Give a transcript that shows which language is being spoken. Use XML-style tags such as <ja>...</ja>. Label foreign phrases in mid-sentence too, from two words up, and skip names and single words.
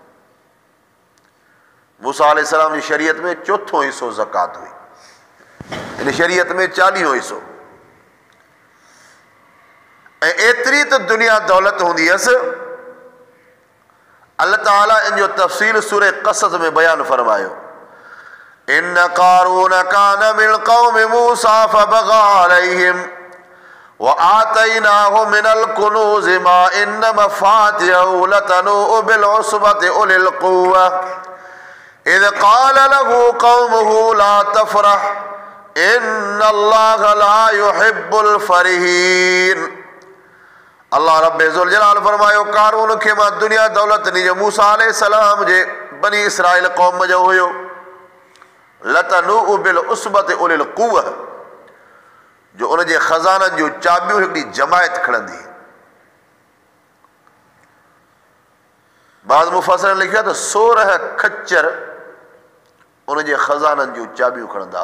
<sd>मूसा अलैहिस्सलाम जी शरीयत में चोथों हिसो ज़कात हुई, इन शरीयत में 40हों हिसो। ऐं एतिरी त दुनिया दौलत हूंदी हुअसि, अल्लाह ताला इन जो तफ़सील सूरह क़सस में बयानु फरमायो।</sd> <ar>إن قارون كان من قوم موسى فبغى عليهم وآتيناه من الكنوز ما إن مفاتحه لتنوء بالعصبة أولي القوة إذ قال له قومه لا تفرح إن الله لا يحب الفرحين.</ar> <sd>अल्लाह रब्बे ज़ुल जलाल फरमायो कारून खे मां दुनिया दौलत ॾिनी जो मूसा अलैहिस्सलाम जे बनी इसराइल क़ौम जो हुयो।</sd> <ar>لتنوء بالعصبة أولي القوة,</ar> <sd>जो उनजे ख़ज़ाननि जूं चाबियूं हिकिड़ी जमायत खणंदी। बाज़ मुफ़स्सिरनि लिखियो आहे त 16 खच्चर उनजे ख़ज़ाननि जूं चाबियूं खणंदा।</sd>